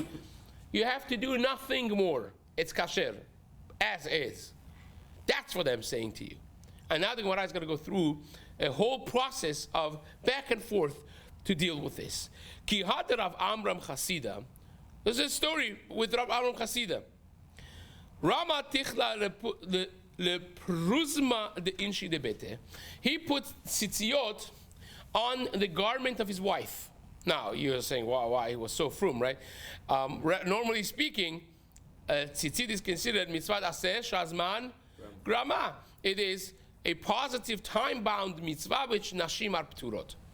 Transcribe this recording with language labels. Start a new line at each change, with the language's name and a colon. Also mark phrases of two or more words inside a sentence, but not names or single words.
English: You have to do nothing more. It's kasher, as is. That's what I'm saying to you. And now the Gemara is going to go through a whole process of back and forth to deal with this.
Aramaic: כי הא דרב עמרם חסידא.
English: There's a story with Rav Amram Chasida.
Aramaic: רמא תכלתא לפרזמא דאינשי דביתיה.
English: He put tzitziot on the garment of his wife. Now you're saying, wow, why he was so frum, right? Normally speaking, tzitzit is considered
Hebrew: מצוות עשה שהזמן גרמא.
English: It is a positive time-bound mitzvah which nashim are pturot.